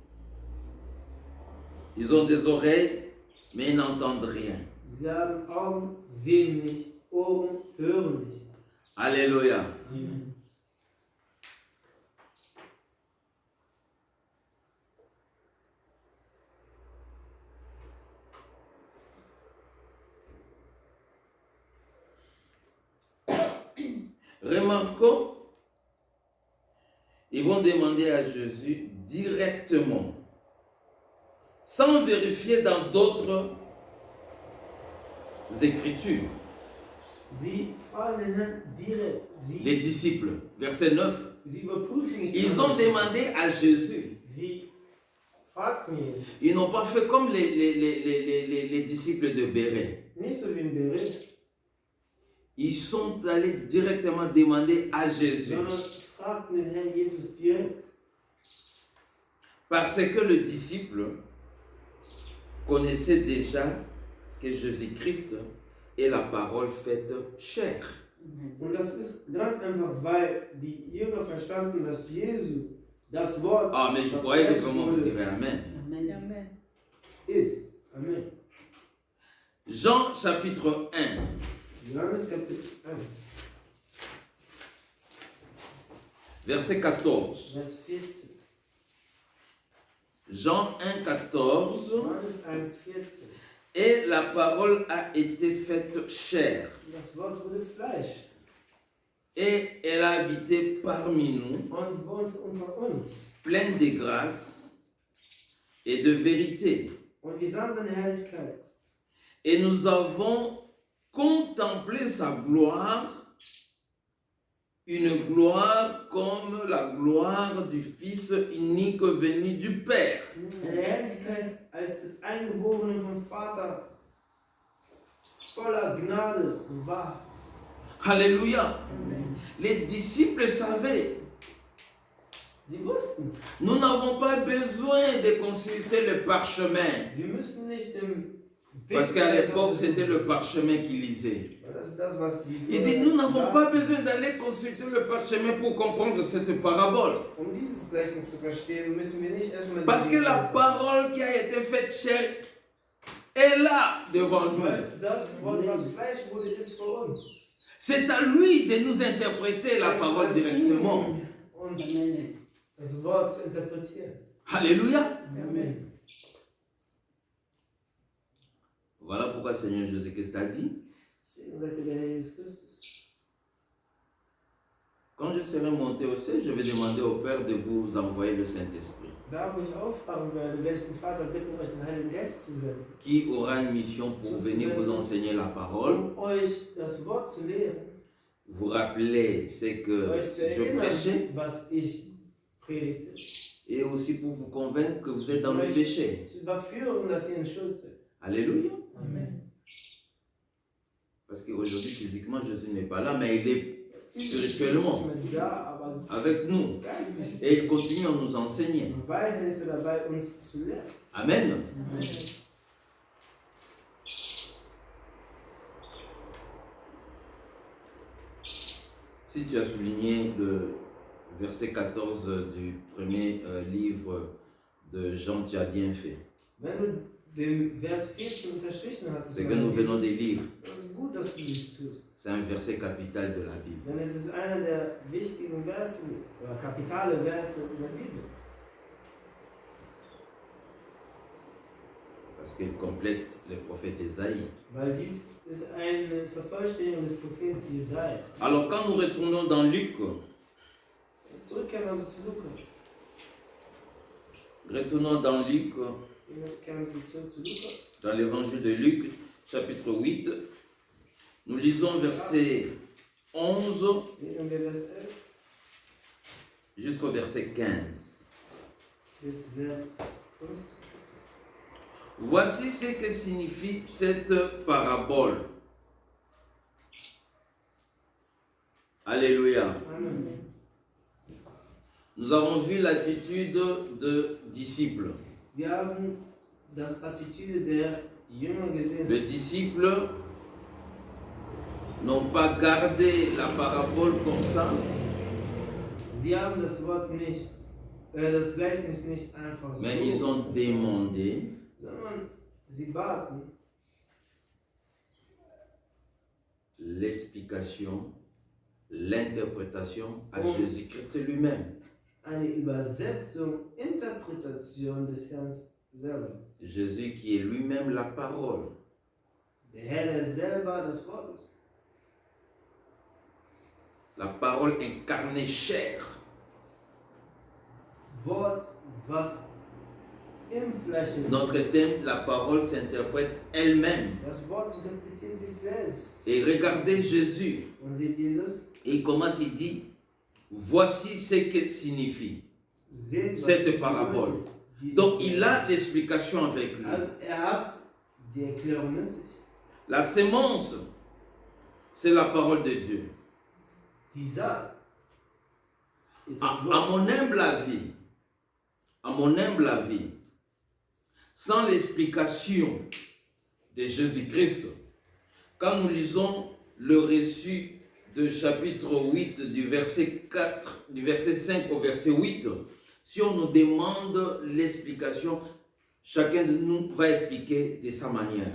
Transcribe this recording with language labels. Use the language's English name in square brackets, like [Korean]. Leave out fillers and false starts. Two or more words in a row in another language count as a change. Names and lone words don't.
[French] Ils ont des oreilles, mais ils n'entendent rien. [German] Sie haben Augen, sehen nicht, Ohren, hören nicht. [French] Alléluia. Amen. Remarquons, ils vont demander à Jésus directement, sans vérifier dans d'autres écritures. [German] Sie fragen den Herrn direkt. [French] Les disciples, verset 9, [German] Sie überprüfen nicht. [French] ils ont demandé à Jésus. [German] Sie fragten ihn. [French] Ils n'ont pas fait comme les disciples de Béret. [German] Nicht so wie in Berit, [French] Ils sont allés directement demander à Jésus. [German] sondern fragten den Herrn Jesus direkt. [French] Parce que le disciple connaissait déjà que Jésus-Christ est la parole faite chair. [German] Und das ist ganz einfach, weil die Jünger verstanden, dass Jesus das Wort, [French] Ah, mais je [German] das [French] croyais que [German] Fleisch [French] comment vous [German] wurde, [French] direz Amen. Amen. [German] ist. Amen. [French] Jean chapitre 1, [German] Johannes Kapitel 1, [French] verset 14. [German] Vers 14. [French] Jean 1, 14. [German] Johannes 1, 14. [French] Et la parole a été faite chair. [German] Das Wort wurde Fleisch [French] Et elle a habité parmi nous, [German] und wohnte unter uns. [French] pleine de grâce et de vérité. [German] Und wir sahen seine Herrlichkeit. [French] Et nous avons contemplé sa gloire, une gloire comme la gloire du Fils unique venu du Père. [German] Eine Herrlichkeit als des Eingeborenen vom Vater, voller Gnade und Wahrheit. [French] Alléluia. Les disciples savaient. [German] Sie wussten, [French] Nous n'avons pas besoin de consulter le parchemin. [German] wir müssen nicht im [French] Parce qu'à l'époque, c'était le parchemin qu'ils lisaient. [German] Das ist das, was sie [French] Il dit, nous n'avons pas besoin d'aller consulter le parchemin pour comprendre cette parabole. [German] Um dieses Gleichnis zu verstehen, müssen wir nicht erstmal. [French] Parce que la parole qui a été faite chair est là devant nous. [German] Weil das Wort, was Fleisch wurde, ist vor uns. [French] C'est à lui de nous interpréter la [German] Es ist [French] parole [German] an [French] directement. [German] ihm, uns das Wort zu interpretieren. [French] Alléluia. Amen. Voilà pourquoi le Seigneur Jésus-Christ a dit, [German] Deswegen sagte der Herr Jesus Christus. [French] quand je serai monté au ciel, je vais demander au Père de vous envoyer le Saint-Esprit, [German] Da, wo ich auffahren werde, werde ich den Vater bitten, euch den Heiligen Geist zu senden, [French] qui aura une mission pour venir vous enseigner la parole, [German] um euch das Wort zu lehren, [French] vous rappeler ce que [German] euch zu [French] je prêchais, [German] erinnern, was ich predigte, [French] et aussi pour vous convaincre que vous êtes dans le péché. [German] zu überführen, dass ihr in Schuld seid. [French] Alléluia. Amen. Parce qu'aujourd'hui, physiquement, Jésus n'est pas là, mais il est spirituellement [German] Nicht mehr da, aber [French] avec nous. [German] geistlich ist [French] Et il continue à nous enseigner. [German] Und weiterhin ist er dabei, uns zu lehren. Amen. [French] Si tu as souligné le verset 14 du premier livre de Jean, tu as bien fait. [German] Wenn du den Vers 14 unterstrichen hattest, [French] C'est que nous venons de lire. [German] das ist gut, dass du dies tust. [French] C'est un verset capital de la Bible. [German] Denn es ist einer der wichtigen Verse oder kapitale Verse in der Bibel. [French] Parce qu'il complète le prophète Ésaïe. [German] Weil dies ist eine Vervollständigung des Propheten Jesaja. [French] Alors quand nous retournons dans Luc, [German] Zurückkehren also zu Lukas. [French] retournons dans Luc, [German] Wir kehren wieder zurück zu Lukas. [French] dans l'évangile de Luc, chapitre 8, nous lisons verset 11 [German] Lesen wir Vers 11 [French] jusqu'au verset 15. [German] bis Vers 15. [French] Voici ce que signifie cette parabole. Alléluia. Amen. Nous avons vu l'attitude de disciples. [German] Wir haben das Attitüde der Jünger gesehen. [French] Les disciples n'ont pas gardé la parabole comme ça, [German] Sie haben das Wort nicht, das Gleichnis nicht einfach so, [French] mais ils ont demandé [German] sondern sie baten [French] l'explication l'interprétation à Oh. Jésus-Christ lui-même. [German] Eine Übersetzung, Interpretation des Herrn selber. [French] Jésus qui est lui-même la parole. [German] Der Herr ist selber das Wort ist. [French] La parole incarnée chair. [German] Wort, was im Fleisch ist. [French] Notre thème, la parole s'interprète elle-même. [German] Das Wort interpretiert sich selbst. [French] Et regardez Jésus. [German] Und seht Jesus, [French] Et il commence, il dit, voici ce qu'elle signifie. [German] seht, was [French] Cette [German] es [French] parabole. [German] bedeutet. Dieses [French] Donc il [German] Wort. [French] a l'explication avec lui. [German] Also hat die Erklärung in sich. [French] La sémence, c'est la parole de Dieu. [German] Die Saat ist [French] À, [German] das [French] à [German] Wort. [French] mon humble avis, sans l'explication de Jésus-Christ, quand nous lisons le récit de chapitre 8 du verset 4, du verset 5 au verset 8, si on nous demande l'explication, chacun de nous va expliquer de sa manière.